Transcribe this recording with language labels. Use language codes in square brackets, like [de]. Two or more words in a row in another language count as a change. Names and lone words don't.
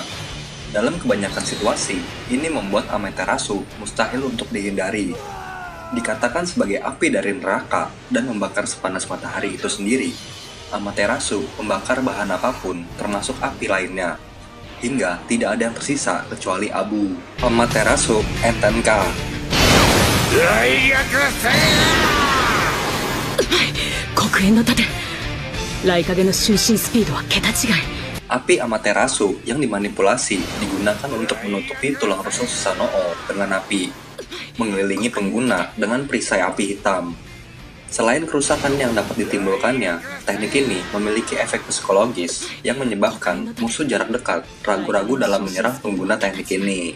[id] Dalam kebanyakan situasi, ini membuat Amaterasu mustahil untuk dihindari. Dikatakan sebagai api dari neraka dan membakar sepanas matahari itu sendiri. Amaterasu membakar bahan apapun, termasuk api lainnya, hingga tidak ada yang tersisa kecuali abu. Amaterasu NTNK. [ja] 黒煙の盾雷影の瞬身スピードは桁違い [id] Api Amaterasu yang dimanipulasi digunakan untuk menutupi tulang rusuk Susanoo dengan api, mengelilingi pengguna dengan perisai api hitam. Selain kerusakan yang dapat ditimbulkannya, teknik ini memiliki efek psikologis yang menyebabkan musuh jarak dekat ragu-ragu dalam menyerang pengguna teknik ini.